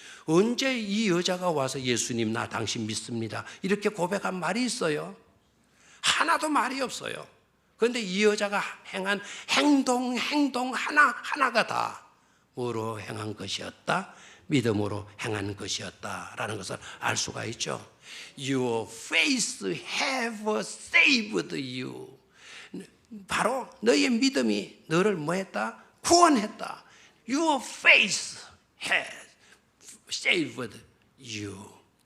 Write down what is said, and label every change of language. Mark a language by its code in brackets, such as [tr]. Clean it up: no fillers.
[ko] 언제 이 여자가 와서 예수님 나 당신 믿습니다 이렇게 고백한 말이 있어요? 하나도 말이 없어요. 그런데 이 여자가 행한 행동 하나가 다 뭐로 행한 것이었다? 믿음으로 행한 것이었다라는 것을 알 수가 있죠. [en] Your faith have saved you. [ko] 바로 너의 믿음이 너를 뭐했다? 구원했다. [en] Your faith has saved you.